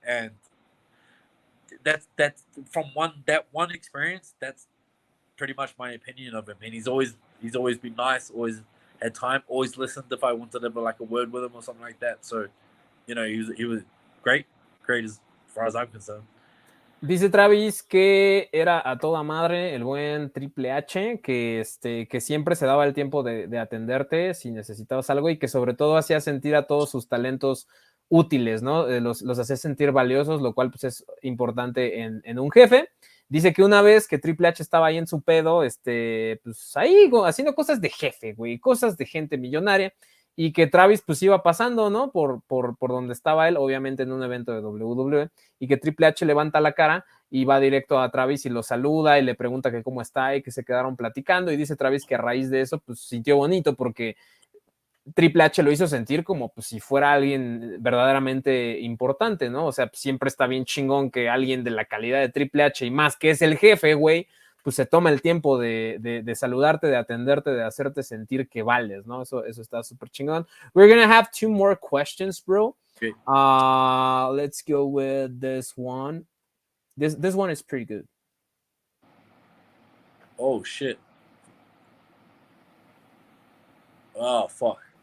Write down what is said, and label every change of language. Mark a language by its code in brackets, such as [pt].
[en] And that's from that one experience. That's pretty much my opinion of him. And he's always been nice, always had time, always listened if I wanted to have like a word with him or something like that. So, he was great as far as I'm concerned. [es] Dice Travis que era a toda madre el buen Triple H, que siempre se daba el tiempo de atenderte si necesitabas algo y que sobre todo hacía sentir a todos sus talentos útiles, ¿no? Los hacía sentir valiosos, lo cual pues es importante en un jefe. Dice que una vez que Triple H estaba ahí en su pedo, pues ahí haciendo cosas de jefe, güey, cosas de gente millonaria, y que Travis pues iba pasando, ¿no? Por donde estaba él, obviamente en un evento de WWE, y que Triple H levanta la cara y va directo a Travis y lo saluda y le pregunta que cómo está y que se quedaron platicando, y dice Travis que a raíz de eso pues sintió bonito porque Triple H lo hizo sentir como pues, si fuera alguien verdaderamente importante, ¿no? O sea, siempre está bien chingón que alguien de la calidad de Triple H y más que es el jefe, güey, pues se toma el tiempo de saludarte, de atenderte, de hacerte sentir que vales, ¿no? Eso está súper chingón. [en] We're gonna have 2 more questions, bro. Okay. Let's go with this one. This one is pretty good. Oh shit. Oh fuck.